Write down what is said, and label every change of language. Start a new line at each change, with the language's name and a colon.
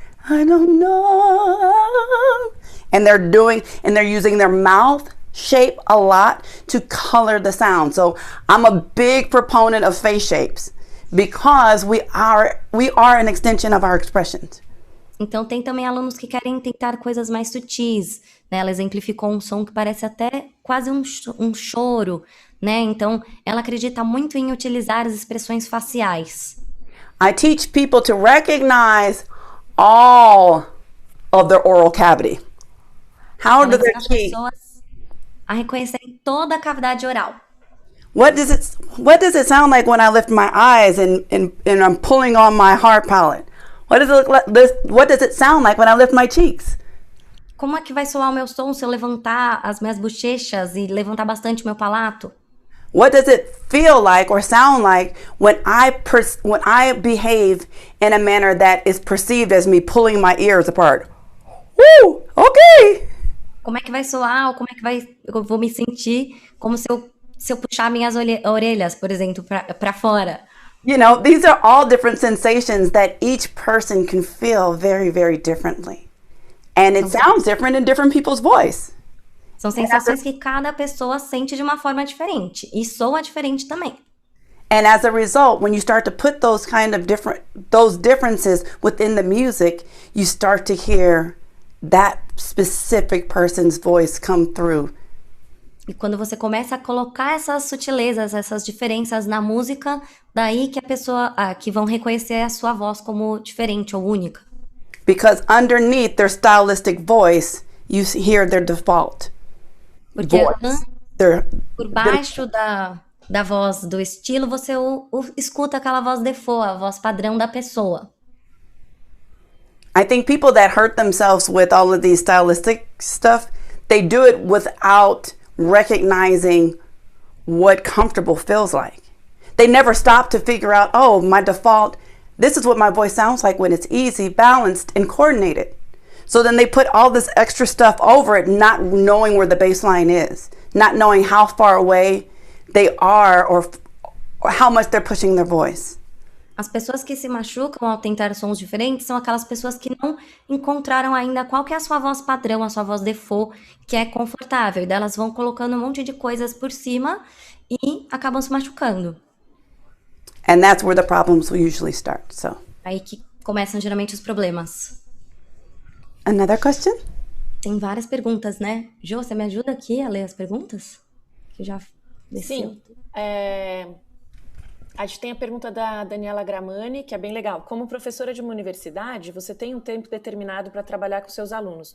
English: I don't know. And they're using their mouth shape a lot to color the sound. So I'm a big proponent of face shapes because we are an extension of our expressions.
Portuguese: Então tem também alunos que querem tentar coisas mais sutis, né? Ela exemplificou um som que parece até quase um choro, né? Então ela acredita muito em utilizar as expressões faciais.
English: I teach people to recognize all of their oral cavity. How do their teeth?
Portuguese: Pessoas a reconhecerem toda a cavidade oral.
English: What does it sound like when I lift my eyes and I'm pulling on my heart palate? What does it sound like when I lift my cheeks?
Portuguese: Como é que vai soar o meu som se eu levantar as minhas bochechas e levantar bastante o meu palato?
English: What does it feel like or sound like when I behave in a manner that is perceived as me pulling my ears apart? Woo! Okay.
Portuguese: Como é que vai soar ou como é que eu vou me sentir como se eu puxar minhas orelhas, por exemplo, para fora?
English: You know, these are all different sensations that each person can feel very, very differently. And it sounds different in different people's voice.
Portuguese: São sensações que cada pessoa sente de uma forma diferente e soa diferente também.
English: And as a result, when you start to put those differences within the music, you start to hear that specific person's voice come through.
Portuguese: E quando você começa a colocar essas sutilezas, essas diferenças na música, daí que a pessoa que vão reconhecer a sua voz como diferente ou única.
English: Because underneath their stylistic voice, you hear their default voice.
Portuguese: Por baixo da voz do estilo, você escuta aquela voz default, a voz padrão da pessoa.
English: I think people that hurt themselves with all of these stylistic stuff, they do it without recognizing what comfortable feels like. They never stop to figure out, oh, my default, this is what my voice sounds like when it's easy, balanced, and coordinated. So then they put all this extra stuff over it, not knowing where the baseline is, not knowing how far away they are or how much they're pushing their voice.
Portuguese: As pessoas que se machucam ao tentar sons diferentes são aquelas pessoas que não encontraram ainda qual que é a sua voz padrão, a sua voz default, que é confortável. E daí elas vão colocando um monte de coisas por cima e acabam se machucando.
English: And that's where the problems will usually start. So.
Portuguese: Aí que começam geralmente os problemas.
English: Another question?
Portuguese: Tem várias perguntas, né? Jo, você me ajuda aqui a ler as perguntas? Que já desceu. Sim. A gente tem a pergunta da Daniela Gramani, que é bem legal. Como professora de uma universidade, você tem um tempo determinado para trabalhar com seus alunos.